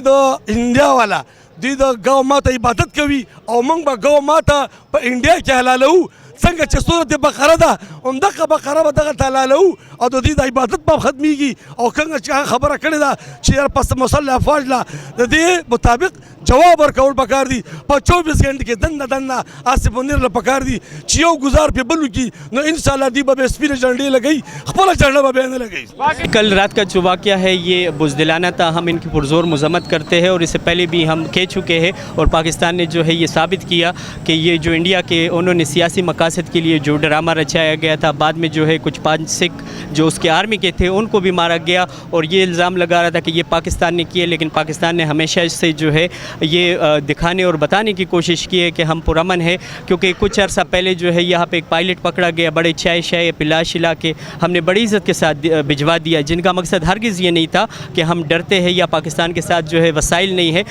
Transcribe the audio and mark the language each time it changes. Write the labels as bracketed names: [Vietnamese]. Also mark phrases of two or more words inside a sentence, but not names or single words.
[Pashto] د انډیا والا دوی د ګو ماته عبادت کوي او موږ به ګو ماته په انډیا کې حلالوو څنګه چې صورت بقره ده همدغه بقره به دغه ته حلالوو او د دوی د عبادت به ختمیږي او څنګه چې هغه خبره کړې ده چې یار پس مسلح افواج له د دې مطابق جواب ورکول پکار دي په 24 घंटे کې دنده آصف منیر له پکار دي چې یو گزار پې بل وکړي نو انشاءالله دوی به سپینې جنډې لګوي خپله جنډه به بیا نه لګوي. [Urdu] کل رات کا جو واقعہ ہے یہ بزدلانہ تھا. ہم ان کی پرزور مذمت کرتے ہیں اور اس سے پہلے بھی ہم کہہ چکے ہیں اور پاکستان نے جو ہے یہ ثابت کیا کہ یہ جو انڈیا کے انہوں نے سیاسی مقاصد کے لیے جو ڈرامہ رچایا گیا تھا بعد میں جو ہے کچھ 5 سکھ جو اس کے آرمی کے تھے ان کو بھی مارا گیا اور یہ الزام لگا رہا تھا کہ یہ پاکستان نے کیے لیکن پاکستان نے ہمیشہ اس سے جو ہے یہ دکھانے اور بتانے کی کوشش کی ہے کہ ہم پرامن ہے کیونکہ کچھ عرصہ پہلے جو ہے یہاں پہ ایک پائلٹ پکڑا گیا بڑے چائے شائے پلا شلا کے ہم نے بڑی عزت کے ساتھ بھجوا دیا جن کا مقصد ہرگز یہ نہیں تھا کہ ہم ڈرتے ہیں یا پاکستان کے ساتھ جو ہے وسائل نہیں ہے.